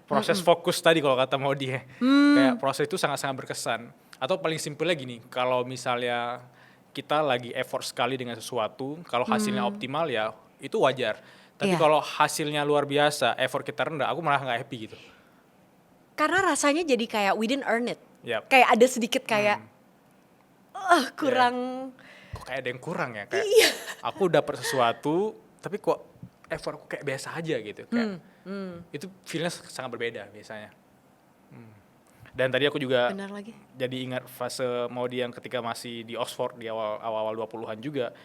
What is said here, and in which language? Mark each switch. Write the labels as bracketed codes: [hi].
[id] proses fokus tadi kalau kata Maudi ya. Kayak proses itu sangat-sangat berkesan. Atau paling simpelnya gini, kalau misalnya kita lagi effort sekali dengan sesuatu, kalau hasilnya optimal ya itu wajar. Tapi Iya. kalau hasilnya luar biasa, effort kita rendah, aku malah nggak happy gitu. [en] Karena rasanya jadi kayak we didn't earn it. [id] Yap. Kayak ada sedikit kayak kurang. Kok kayak ada yang kurang ya? Kayak aku dapat sesuatu, tapi kok effort aku kayak biasa aja gitu. Kayak itu feelnya sangat berbeda biasanya. Dan tadi aku juga Benar lagi. jadi ingat fase Maudi yang ketika masih di Oxford di awal-awal 20-an juga.